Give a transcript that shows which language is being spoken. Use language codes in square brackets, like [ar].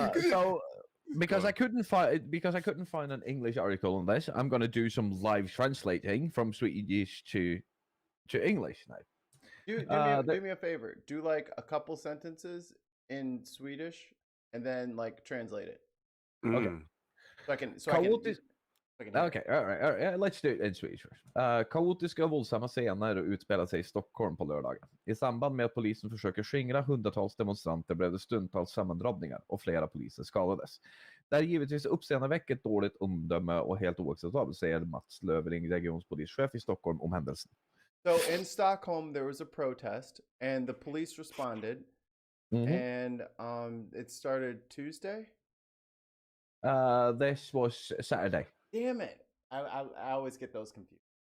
[en] So because I couldn't find an English article on this, I'm gonna do some live translating from Swedish to English now. Do me a favor. Do like a couple sentences in Swedish and then like translate it. Mm. So I can. So I can hear Okay, all right, let's do it in Swedish first. [sv] Kaotiska och våldsamma scener utspelar sig i Stockholm på lördagen. I samband med att polisen försöker skingra hundratals demonstranter blev det stundtals sammandrabbningar och flera poliser skadades. Det är givetvis uppseendeväckande dåligt omdöme och helt oacceptabelt, säger Mats Löfving, regionspolischef i Stockholm, om händelsen. [en] So in Stockholm there was a protest and the police responded, and it started Tuesday. This was Saturday. Damn it! I always get those confused.